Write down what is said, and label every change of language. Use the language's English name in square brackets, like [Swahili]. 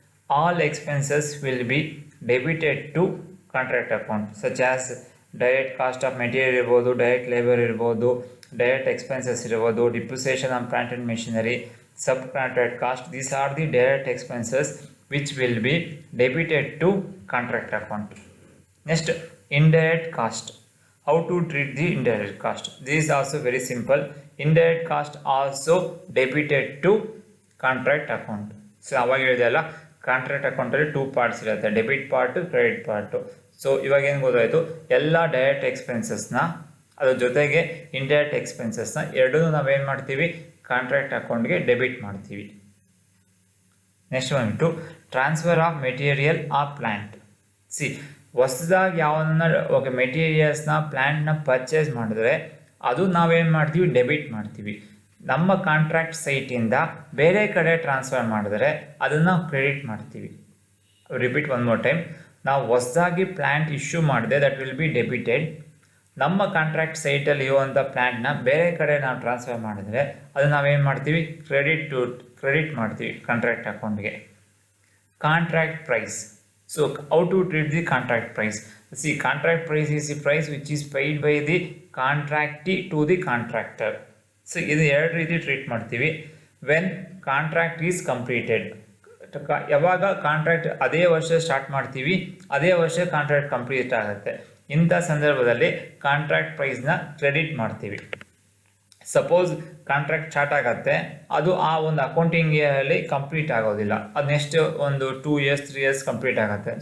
[English] All expenses will be debited to contract account, such as direct cost of material ಇರ್ಬೋದು, direct labour ಇರ್ಬೋದು, direct expenses ಇರ್ಬೋದು, depreciation on plant and machinery, sub contract cost. These are the direct expenses which will be debited to contract account. Next indirect cost. How to treat the indirect cost? This is also very simple. Indirect cost also debited to contract account. [Kannada] So ಅವಾಗ ಹೇಳಿದೆಲ್ಲ contract ಅಕೌಂಟಲ್ಲಿ 2 parts ಇರುತ್ತೆ, debit part, credit part. So ಇವಾಗ ಏನು ಗೊತ್ತಾಯಿತು, ಎಲ್ಲ direct ಎಕ್ಸ್ಪೆನ್ಸಸ್ನ ಅದ್ರ ಜೊತೆಗೆ indirect ಎಕ್ಸ್ಪೆನ್ಸಸ್ನ ಎರಡೂ ನಾವೇನು ಮಾಡ್ತೀವಿ, ಕಾಂಟ್ರಾಕ್ಟ್ ಅಕೌಂಟ್ಗೆ ಡೆಬಿಟ್ ಮಾಡ್ತೀವಿ. [English] Next ಬಂದ್ಬಿಟ್ಟು transfer of material or plant. [Kannada] ಹೊಸದಾಗಿ ಯಾವನ್ನ ಮೆಟೀರಿಯಲ್ಸ್ನ ಪ್ಲ್ಯಾಂಟ್ನ ಪರ್ಚೇಸ್ ಮಾಡಿದ್ರೆ ಅದು ನಾವೇನು ಮಾಡ್ತೀವಿ, ಡೆಬಿಟ್ ಮಾಡ್ತೀವಿ. ನಮ್ಮ ಕಾಂಟ್ರಾಕ್ಟ್ ಸೈಟಿಂದ ಬೇರೆ ಕಡೆ ಟ್ರಾನ್ಸ್ಫರ್ ಮಾಡಿದ್ರೆ ಅದನ್ನು ಕ್ರೆಡಿಟ್ ಮಾಡ್ತೀವಿ. [English] Repeat one more time. [Kannada] ನಾವು ಹೊಸದಾಗಿ ಪ್ಲ್ಯಾಂಟ್ ಇಶ್ಯೂ ಮಾಡಿದೆ, [English] That will be debited. [Kannada] ನಮ್ಮ ಕಾಂಟ್ರಾಕ್ಟ್ ಸೈಟಲ್ಲಿ ಇರುವಂಥ ಪ್ಲ್ಯಾಂಟ್ನ ಬೇರೆ ಕಡೆ ನಾವು ಟ್ರಾನ್ಸ್ಫರ್ ಮಾಡಿದ್ರೆ ಅದು ನಾವೇನು ಮಾಡ್ತೀವಿ, ಕ್ರೆಡಿಟ್ ಮಾಡ್ತೀವಿ ಕಾಂಟ್ರಾಕ್ಟ್ ಅಕೌಂಟ್ಗೆ. Contract price. [English] So how to treat the contract price? See, contract price is the price which is paid by the contractee to the contractor. [Kannada] So ಇದು ಎರಡು ರೀತಿ ಟ್ರೀಟ್ ಮಾಡ್ತೀವಿ. [English] when contract is completed, [Kannada] ಯಾವಾಗ contract ಅದೇ ವರ್ಷ start ಮಾಡ್ತೀವಿ, ಅದೇ ವರ್ಷ ಕಾಂಟ್ರಾಕ್ಟ್ ಕಂಪ್ಲೀಟ್ ಆಗುತ್ತೆ, ಇಂಥ ಸಂದರ್ಭದಲ್ಲಿ ಕಾಂಟ್ರಾಕ್ಟ್ ಪ್ರೈಸ್ನ ಕ್ರೆಡಿಟ್ ಮಾಡ್ತೀವಿ. ಸಪೋಸ್ ಕಾಂಟ್ರಾಕ್ಟ್ ಸ್ಟಾರ್ಟ್ ಆಗುತ್ತೆ, ಅದು ಆ ಒಂದು ಅಕೌಂಟಿಂಗ್ ಇಯರಲ್ಲಿ ಕಂಪ್ಲೀಟ್ ಆಗೋದಿಲ್ಲ, ಅದು ನೆಕ್ಸ್ಟ್ ಒಂದು 2 years 3 years ಕಂಪ್ಲೀಟ್ ಆಗುತ್ತೆ.